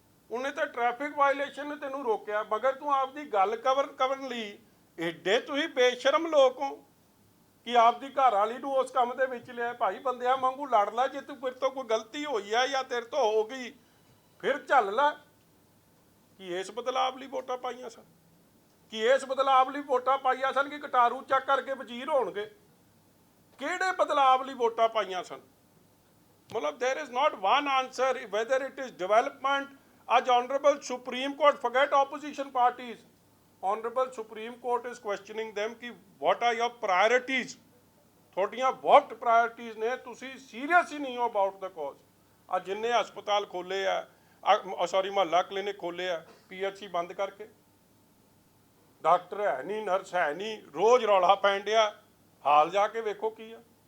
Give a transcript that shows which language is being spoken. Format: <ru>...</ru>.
<pa>ਉਹਨੇ ਤਾਂ traffic violation ਨੇ ਤੈਨੂੰ ਰੋਕਿਆ, ਮਗਰ ਤੂੰ ਆਪਦੀ ਗੱਲ ਕਰਨ ਲਈ ਐਡੇ ਤੁਸੀਂ ਬੇਸ਼ਰਮ ਲੋਕ ਹੋ ਕਿ ਆਪਦੀ ਘਰ ਵਾਲੀ ਨੂੰ ਉਸ ਕੰਮ ਦੇ ਵਿੱਚ ਲਿਆ। ਭਾਈ ਬੰਦਿਆਂ ਵਾਂਗੂ ਲੜ ਲੈ, ਜੇ ਤੂੰ ਫਿਰ ਤੋਂ ਕੋਈ ਗਲਤੀ ਹੋਈ ਆ ਜਾਂ ਤੇਰੇ ਤੋਂ ਹੋ ਗਈ ਫਿਰ ਝੱਲ ਲੈ। ਕਿ ਇਸ ਬਦਲਾਵ ਲਈ ਵੋਟਾਂ ਪਾਈਆਂ ਸਨ, ਕਿ ਇਸ ਬਦਲਾਵ ਲਈ ਵੋਟਾਂ ਪਾਈਆਂ ਸਨ ਕਿ ਕਟਾਰੂ ਚੱਕ ਕਰਕੇ ਵਜ਼ੀਰ ਹੋਣਗੇ? ਕਿਹੜੇ ਬਦਲਾਵ ਲਈ ਵੋਟਾਂ ਪਾਈਆਂ ਸਨ?</pa> <en>ਮਤਲਬ there is not one answer whether it is development. ਅੱਜ honorable Supreme Court, forget opposition parties, honorable Supreme Court is questioning them कि what are your priorities?</en> <pa>ਤੁਹਾਡੀਆਂ</pa> <en>what priorities</en> <pa>ਨੇ? ਤੁਸੀਂ serious ਹੀ ਨਹੀਂ ਹੋ</pa> <en>about the cause।</en> <pa>ਅੱਜ ਜਿੰਨੇ ਹਸਪਤਾਲ ਖੋਲੇ ਆ, ਸੌਰੀ ਮੁਹੱਲਾ ਕਲੀਨਿਕ ਖੋਲੇ ਆ, PHC ਬੰਦ ਕਰਕੇ, ਡਾਕਟਰ ਹੈ ਨਹੀਂ, ਨਰਸ ਹੈ ਨਹੀਂ, ਰੋਜ਼ ਰੌਲਾ ਪੈਣ ਡਿਆ, ਹਾਲ ਜਾ ਕੇ ਵੇਖੋ ਕੀ ਆ।</pa>